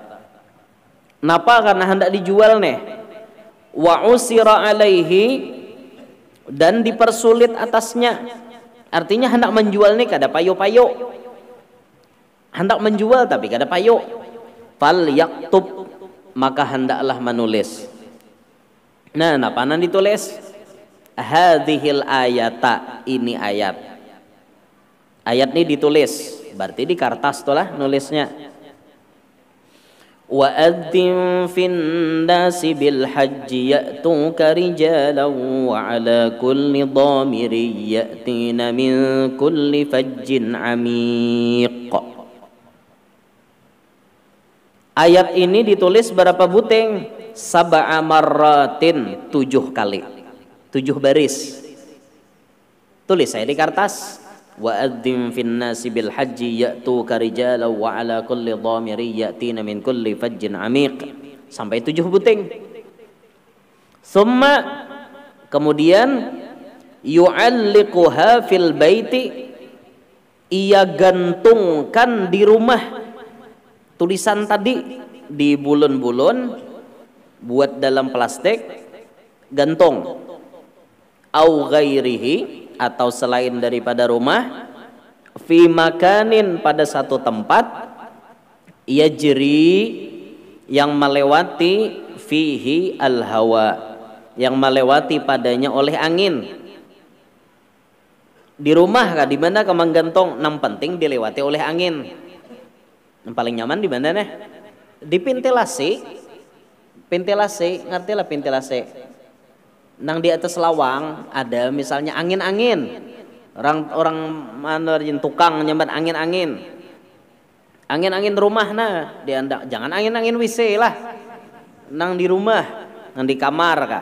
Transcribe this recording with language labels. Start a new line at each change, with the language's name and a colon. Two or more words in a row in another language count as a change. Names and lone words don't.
Banjar: Napa karena hendak dijual nih.
Arabic: وعسر عليه,
Banjar: dan dipersulit atasnya. Artinya hendak menjual nih kada payo-payo. Hendak menjual tapi kada payo.
Arabic: فليكتب,
Banjar: maka hendaklah menulis. Nah, napa nan ditulis?
Arabic: هذه الآية,
Banjar: ini ayat. Ayat ini ditulis, berarti di kertas tuh lah nulisnya.
Arabic: وأذن في الناس بالحج يأتوك رجالا وعلى كل ضامر يأتين من كل فج عميق.
Banjar: Ayat ini ditulis berapa buteng?
Arabic: سبع مرات, 7 kali.
Banjar: 7 baris. Tulis saya di kertas.
Arabic: وأذن في الناس بالحج يأتوك رجالا وعلى كل ضامر يأتين من كل فج عميق,
Banjar: sampai 7 buting. Summa, kemudian
Arabic: يعلقها في البيت,
Banjar: ia gantungkan di rumah tulisan tadi di bulun-bulun, buat dalam plastik, gantung.
Arabic: أو غيره,
Banjar: atau selain daripada rumah,
Arabic: في مكان,
Banjar: pada satu tempat, yajri, yang melewati,
Arabic: فيه الهواء,
Banjar: yang melewati padanya oleh angin. Di rumah kah, di mana kah menggantung? Yang penting dilewati oleh angin. Yang paling nyaman di mana nih? Di ventilasi. Ventilasi, ngerti lah ventilasi. Nang di atas lawang ada misalnya angin-angin. Orang mana tukang nyambat angin-angin. Angin-angin rumah nah, jangan angin-angin WC lah. Nang di rumah, nang di kamar kah.